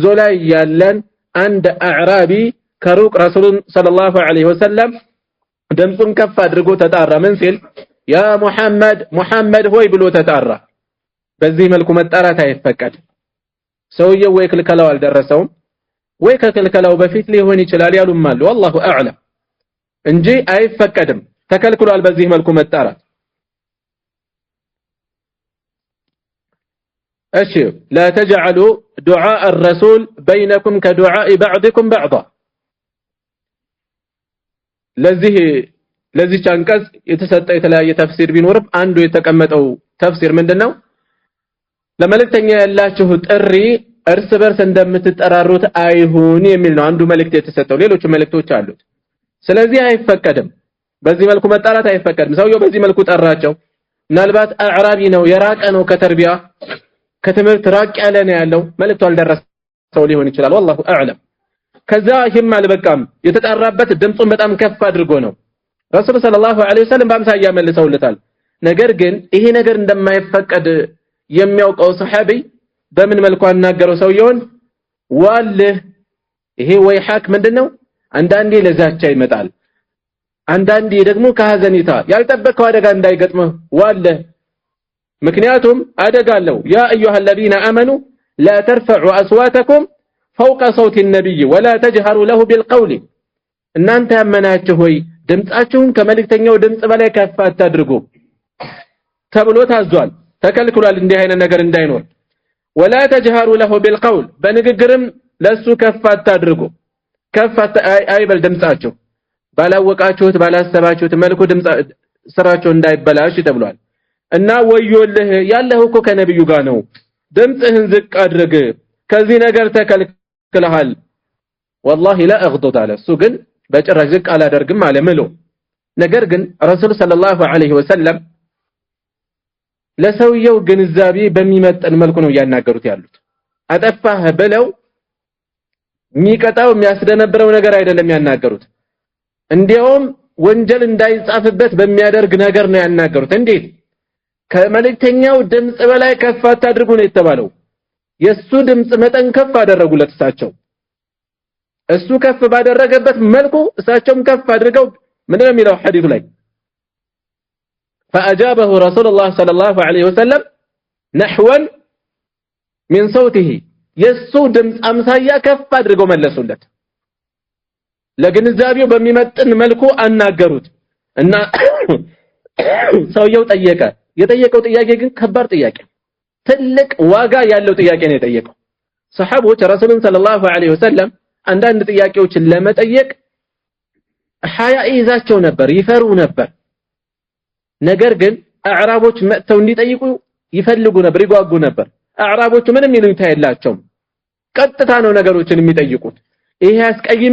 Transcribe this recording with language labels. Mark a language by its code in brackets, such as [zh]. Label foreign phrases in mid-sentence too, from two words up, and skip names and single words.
[am] ላይ ያለን አንድ አዕራቢ ከሩቅ ረሱሉን [ar] صلى الله عليه وسلم [am] ድምጹን ከፍ አድርጎ ተጣራ ምን ሲል ያ ሙሐመድ ሆይ ብሎ ተጣራ በዚህ መልኩ መጣራት አይፈቀድ ሰውየው ወይ ክልከላው አልደረሰውም ወይ ከክልከላው በፊት ሊሆን ይችላል ያሉም አሉ [ar] والله اعلم [am] እንጂ አይፈቀድም ተከልክሏል በዚህ መልኩ መጣራት [ar] እሺ لا تجعلوا دعاء الرسول بينكم كدعاء بعضكم بعضا [am] ለዚህ አንቀጽ የተሰጠ የተለያየ ተፍሲር ቢኖርም አንዱ የተቀመጠው ተፍሲር ምንድነው ለመልእክተኛ ያላችሁ ጥሪ እርስ በርስ እንደምትጠራሩት አይሁን የሚል ነው አንዱ መልእክት የተሰጠው ሌሎች መልእክቶች አሉት ስለዚህ አይፈቀድም በዚህ መልኩ መጣራት አይፈቀድም ሰውየው በዚህ መልኩ ጠራቸው ምናልባት አዕራቢ ነው የራቀ ነው ከተርቢያ ከትምህርት ራቅ ያለ ነው ያለው መልእክቱ አልደረሰው ሊሆን ይችላል [ar] والله اعلم [am] ከዛ ይህም አልበቃም የተጣራበት ድምጹን በጣም ከፍ አድርጎ ነው ረሱል [ar] صلى الله عليه وسلم [am] በአምሳያ መልሰውለታል ነገር ግን ይሄ ነገር እንደማይፈቀድ የሚያውቀው ሰሃቢ በምን መልኩ አናገረው ሰውየውን ዋልህ ይሄ ወይሐክ ምንድነው አንዳንዴ ለዛቻ ይመጣል አንዳንዴ ደግሞ ከሐዘኒታ ያልጠበቀው አደጋ እንዳይገጥመው ዋልህ ምክንያቱም አደጋ አለው [ar] يا أيها الذين امنوا لا ترفعوا اصواتكم فوق صوت النبي ولا تجهروا له بالقول [am] እናንተ ያመናችሁ ሆይ ድምጻችሁን ከመልእክተኛው ድምጽ በላይ ከፍ አታድርጉ ተብሎ ታዟል ተከልክሏል እንዲህ አይነት ነገር እንዳይኖር [ar] ولا تجهروا له [am] بالقول በንግግርም ለሱ ከፍ አታድርጉ ከፍ አይበል ድምጻችሁ ባላወቃችሁት ባላሰባችሁት መልኩ ድምጽ ስራቸው እንዳይበላሽ ተብሏል እና ወዮልህ ያለህ እኮ ከነብዩ ጋር ነው ድምጽህን ዝቅ አድርግ ከዚህ ነገር ተከልክለሃል [ar] والله لا اغضض على [am] እሱ ግን በጭራሽ ዝቅ አላደርግም አለ ምሎ ነገር ግን ረሱል [ar] صلى الله عليه وسلم [am] ለሰውየው ግንዛቤ በሚመጥን መልኩ ነው ያናገሩት ያሉት አጠፋህ ብለው የሚቀጣው የሚያስደነብረው ነገር አይደለም ያናገሩት እንዲያውም ወንጀል እንዳይጻፍበት በሚያደርግ ነገር ነው ያናገሩት እንዴት ከመልእክተኛው ድምጽ በላይ ከፍ አታድርጉ ነው የተባለው የሱ ድምጽ መጠን ከፍ አደረጉለት እሳቸው እሱ ከፍ ባደረገበት መልኩ እሳቸውም ከፍ አድርገው ምንድነው የሚለው ሐዲሱ ላይ [ar] فأجابه رسول الله صلى الله عليه وسلم نحوا من صوته [am] يسو دمጽ አምሳያ ከፍ አድርገው መለሱለት ለግንዛቤው በሚመጥን መልኩ አናገሩት እና ሰውየው ጠየቀ የጠየቀው ጥያቄ ግን ከባድ ጥያቄ ትልቅ ዋጋ ያለው ጥያቄ ነው የጠየቀው ሰሃቦች ረሱሉን [ar] صلى الله عليه وسلم [am] አንዳንድ ጥያቄዎችን ለመጠየቅ ሐያ ይዛቸው ነበር ይፈሩ ነበር ነገር ግን አዕራቦች መጥተው እንዲጠይቁ ይፈልጉ ነበር ይጓጉ ነበር አዕራቦቹ ምንም ይሉኝታ የላቸውም ቀጥታ ነው ነገሮችን የሚጠይቁት ይሄ ያስቀይም